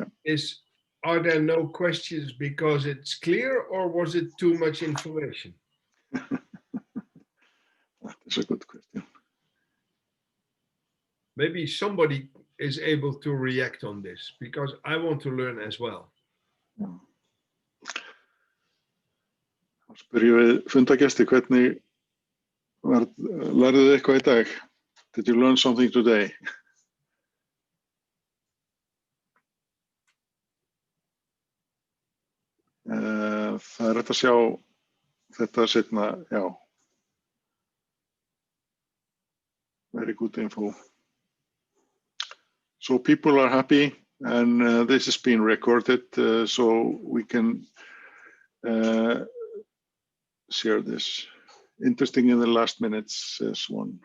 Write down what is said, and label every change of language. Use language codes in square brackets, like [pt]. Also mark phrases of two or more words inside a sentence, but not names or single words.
[en] Are there no questions because it's clear, or was it too much information? That is a good question. Maybe somebody is able to react on this, because I want to learn as well. [is] Þá spyrjum við fundagesti, hvernig lærðu þið eitthvað í dag? [en] Did you learn something today? [is] Það hægt að sjá þetta seinna, já. [en] Very good info. So people are happy, and this is being recorded, so we can share this. Interesting in the last minutes, says one.